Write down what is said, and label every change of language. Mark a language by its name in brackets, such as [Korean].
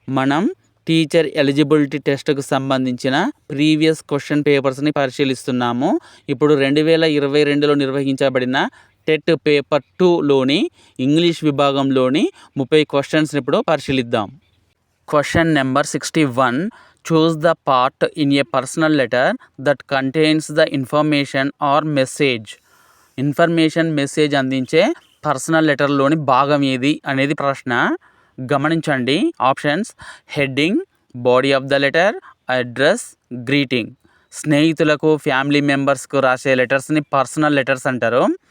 [Telugu] మనం teacher eligibility టెస్ట్కు సంబంధించిన previous question పేపర్స్ని పరిశీలిస్తున్నాము. ఇప్పుడు 2022లో నిర్వహించబడిన టెట్ పేపర్ 2లోని ఇంగ్లీష్ విభాగంలోని 30 క్వశ్చన్స్ని ఇప్పుడు పరిశీలిద్దాం. Question number 61. [English] Choose the part in a personal letter that contains the information or message. [Telugu] Information message అందించే పర్సనల్ లెటర్లోని భాగం ఏది అనేది ప్రశ్న. గమనించండి. [English] Options: heading, body of the letter, address, greeting. [Telugu] స్నేహితులకు, ఫ్యామిలీ మెంబర్స్కు రాసే లెటర్స్ని పర్సనల్ లెటర్స్ అంటారు.